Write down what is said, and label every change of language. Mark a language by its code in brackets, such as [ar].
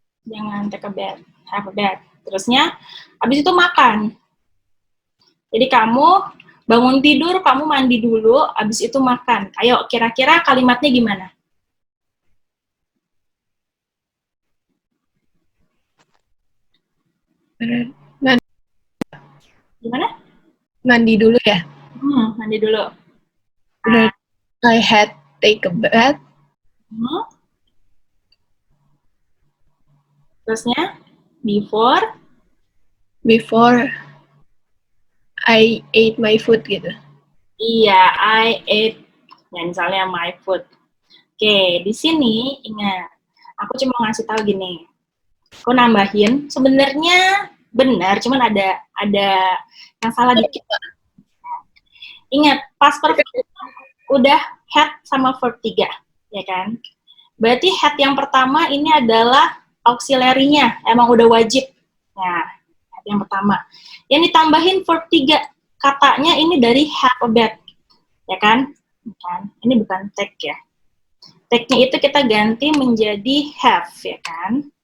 [id] Jangan [en] take a bath, have a bath. [id] Terusnya, habis itu makan. Jadi kamu bangun tidur, kamu mandi dulu, habis itu makan. Ayo, kira-kira kalimatnya gimana? Gimana? Mandi dulu ya. Mandi dulu. [en] I had take a bath. [id] Terusnya, [en] before I ate my food gitu. [id] Iya, [en] I ate, [id] ya misalnya [en] my food. [id] Oke, di sini ingat, aku cuma ngasih tahu gini. Aku nambahin, sebenarnya benar, cuman ada yang salah dikit. Ingat, past perfect udah had sama verb 3, ya kan? Berarti had yang pertama ini adalah auxiliary-nya, emang udah wajib. Nah, had yang pertama. Yang ditambahin verb 3, katanya ini dari have a bath. ya kan? Ini bukan take ya. Take-nya itu kita ganti menjadi have, ya kan?